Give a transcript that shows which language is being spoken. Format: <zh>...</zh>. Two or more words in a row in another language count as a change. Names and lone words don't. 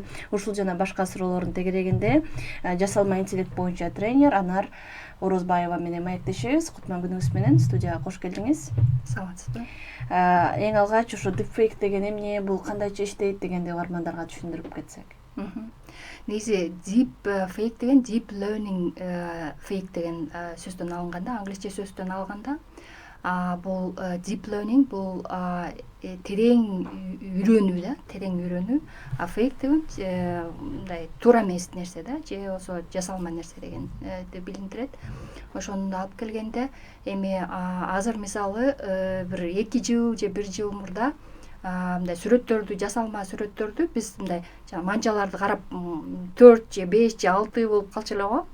<ky>Ушул жана башка суроолордун тегерегинде жасалма интеллект боюнча тренер Анар Орозбаева менен маектешебиз. Кутман күнүңүз менен студияга кош келдиңиз. Саламатсызбы. Эң алгач ошо deepfake деген эмне, бул кандайча иштейт дегенди угармандарга түшүндүрүп кетсек. Негизи deepfake деген</ky> <en>deep learning fake</en> <ky>деген сөздөн алынганда, англисче сөздөн алганда, бул</ky> <en>deep learning</en> <ky>бул терең үйрөнүү да, терең үйрөнүү. Fake деген мындай туура эмес нерсе да, же болсо жасалма нерсе деген билиндирет. Ошону алып келгенде эми азыр мисалы бир 2 жыл же 1 жыл мурда мындай сүрөттөрдү, жасалма сүрөттөрдү биз мындай манжаларды карап 4 же 5 же 6 болуп калчу эле го.</ky>